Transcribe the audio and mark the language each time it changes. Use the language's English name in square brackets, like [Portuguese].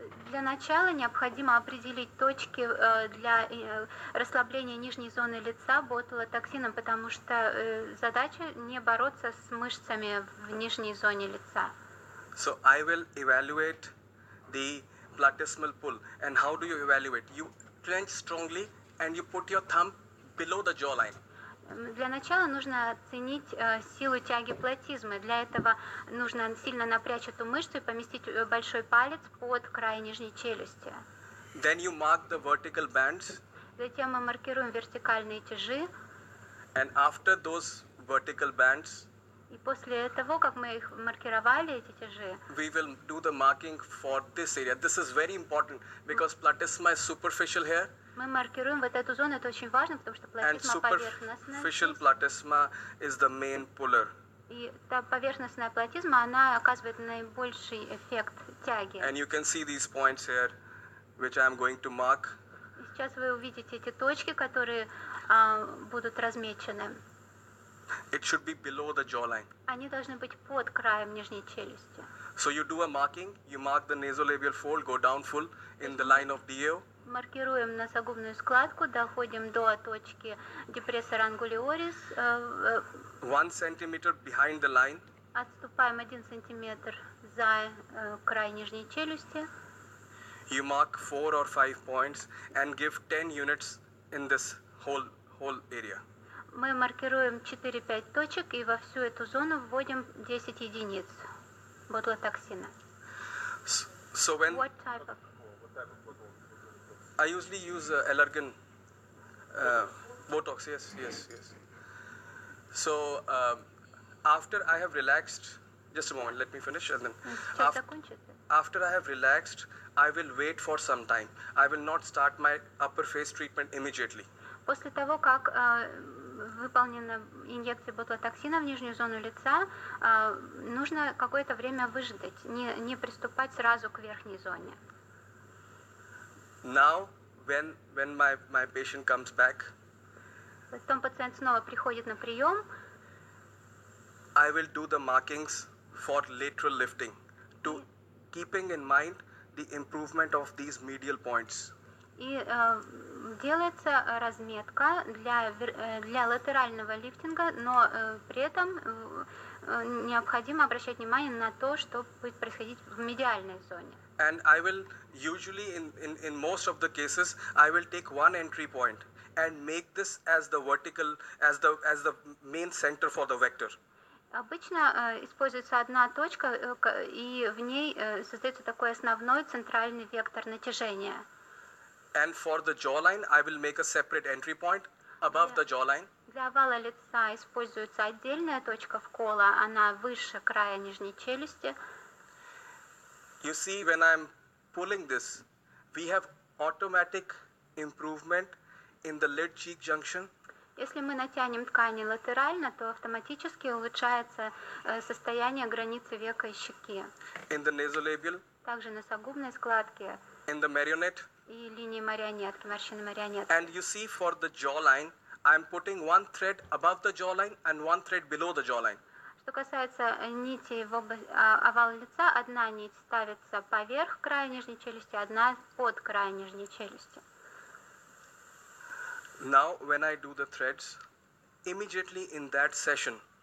[Russian] Для начала необходимо определить точки для расслабления нижней зоны лица ботулотоксином, потому что задача не бороться с мышцами в нижней зоне лица. [English] So I will evaluate the platysmal pull. And how do you evaluate? You clench strongly and you put your thumb below the jawline. [Russian] Для начала нужно оценить силу тяги платизмы. Для этого нужно сильно напрячь эту мышцу и поместить большой палец под край нижней челюсти. [English] Then you mark the vertical bands. [Russian] Затем мы маркируем вертикальные тяжи. [English] And after those vertical bands, [Russian] И после того, как мы их маркировали, эти тяжи, [English] we will do the marking for this area. This is very important because platysma is superficial here, [Russian] мы маркируем вот эту зону. Это очень важно, потому что [English] and [Russian] платизма поверхностная. [English] superficial platysma is the main puller. [Russian] И та поверхностная платизма, она оказывает наибольший эффект тяги. [English] And you can see these points here, which I am going to mark. [Russian] И сейчас вы увидите эти точки, которые будут размечены. [English] It should be below the jawline. [Russian] Они должны быть под краем нижней челюсти. [English] So you do a marking, you mark the nasolabial fold, go down full in the line of DO. [Russian] Маркируем носогубную складку, доходим до точки депрессора ангулиорис, [English] 1 centimeter behind the line. [Russian] отступаем 1 сантиметр за край нижней челюсти. [English] You mark 4 or 5 points and give 10 units in this whole area. [Russian] Мы маркируем 4-5 точек и во всю эту зону вводим 10 единиц ботулотоксина. [English] So when What type of? I usually use Allergan Botox, yes. So after I have relaxed, just a moment, let me finish, and then [Russian] Сейчас закончится. [English] after I have relaxed, I will wait for some time. I will not start my upper face treatment immediately. [Russian] После того, как выполнена инъекция ботулотоксина в нижнюю зону лица, нужно какое-то время выждать, не приступать сразу к верхней зоне. [English] Now, when my patient comes back, [Russian] Потом пациент снова приходит на прием, [English] I will do the markings for lateral lifting, to keeping in mind the improvement of these medial points. [Russian] и делается разметка для латерального лифтинга, но при этом необходимо обращать внимание на то, что будет происходить в медиальной зоне. [English] And I will usually in most of the cases I will take one entry point and make this as the vertical as the main center for the vector. [Russian] Обычно используется одна точка, и в ней создается такой основной центральный вектор натяжения. [English] And for the jawline I will make a separate entry point above the jawline. [Russian] Для овала лица используется отдельная точка вкола, она выше края нижней челюсти. [English] You see, when I'm pulling this, we have automatic improvement in the lid cheek junction. [Russian] Если мы натянем ткани латерально, то автоматически улучшается состояние границы века и щеки. [English] In the nasolabial, [Russian] Также носогубной складки [English] in the marionette. [Russian] и линии марионетки, морщины марионетки. [English] And you see, for the jawline, I'm putting one thread above the jawline and one thread below the jawline. [Russian] Что касается нитей в овал лица, одна нить ставится поверх края нижней челюсти, одна под край нижней челюсти. [English] Now, when I do the threads, immediately in that session,